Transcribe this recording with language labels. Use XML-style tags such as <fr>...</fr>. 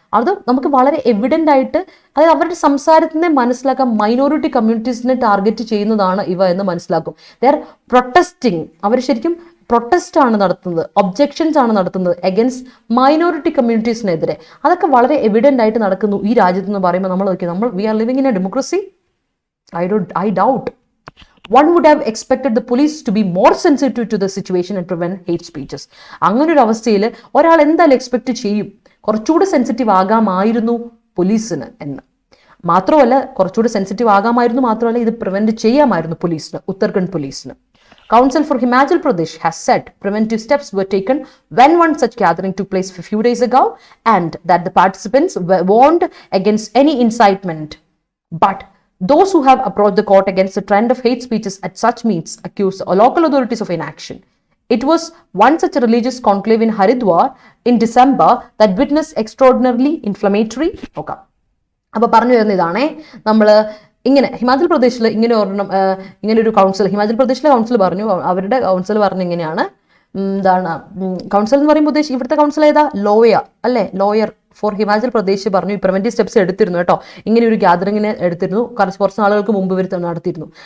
<ml>അത് നമുക്ക് വളരെ എവിഡന്റ് ആയിട്ട്, അതായത് അവരുടെ സംസാരത്തിനെ മനസ്സിലാക്കാൻ മൈനോറിറ്റി കമ്മ്യൂണിറ്റീസിനെ ടാർഗറ്റ് ചെയ്യുന്നതാണ് ഇവ എന്ന് മനസ്സിലാക്കും.</ml> <en>they are protesting,</en> <ml>അവർ ശരിക്കും പ്രൊട്ടസ്റ്റ് ആണ് നടത്തുന്നത്, ഒബ്ജെക്ഷൻസ് ആണ് നടത്തുന്നത് അഗൈൻസ്റ്റ് മൈനോറിറ്റി കമ്മ്യൂണിറ്റീസിനെതിരെ. അതൊക്കെ വളരെ എവിഡന്റ് ആയിട്ട് നടക്കുന്നു ഈ രാജ്യത്ത് എന്ന് പറയുമ്പോൾ നമ്മൾ</ml> <en>We are living in a democracy? I doubt. One would have expected the police to be more sensitive to the situation and prevent hate speeches. അങ്ങനെ ഒരു അവസ്ഥയിൽ ഒരാൾ എന്തായാലും expect ചെയ്യും കുറച്ചുകൂടി sensitive ആകാമായിരുന്നു പോലീസിന് എന്ന്. മാത്രമല്ല കുറച്ചുകൂടി സെൻസിറ്റീവ് ആകാമായിരുന്നു മാത്രമല്ല ഇത് പ്രിവെന്റ് ചെയ്യാമായിരുന്നു പോലീസിന്, ഉത്തരാഖണ്ഡ് പോലീസിന്. Council for Himachal Pradesh has said preventive steps were taken when one such gathering took place a few days ago and that the participants were warned against any incitement. But those who have approached the court against the trend of hate speeches at such meets accuse local authorities of inaction. It was one such a religious conclave in Haridwar in December that witnessed extraordinarily inflammatory. Okay.</en> <ml>അപ്പോൾ പറഞ്ഞു വരുന്ന ഇതാണേ, നമ്മൾ ഇങ്ങനെ ഹിമാചൽ പ്രദേശിൽ ഇങ്ങനെ ഒരു council, Himachal പ്രദേശിലെ council പറഞ്ഞു, അവരുടെ കൗൺസിൽ പറഞ്ഞു ഇങ്ങനെയാണ്. എന്താണ് കൗൺസിൽ എന്ന് പറയുമ്പോൾ ഉദ്ദേശിച്ച് ഇവിടുത്തെ കൗൺസിൽ ഏതാ? ലോയർ അല്ലേ, ലോയർ ഫോർ ഹിമാചൽ പ്രദേശ് പറഞ്ഞു പ്രിവെന്റീവ് സ്റ്റെപ്സ് എടുത്തിരുന്നു കേട്ടോ. ഇങ്ങനെ ഒരു ഗ്യാതറിങ്ങിനെ എടുത്തിരുന്നു, കുറച്ച് നാളുകൾക്ക് മുമ്പ് ഇവർ നടത്തിയിരുന്നു.</ml>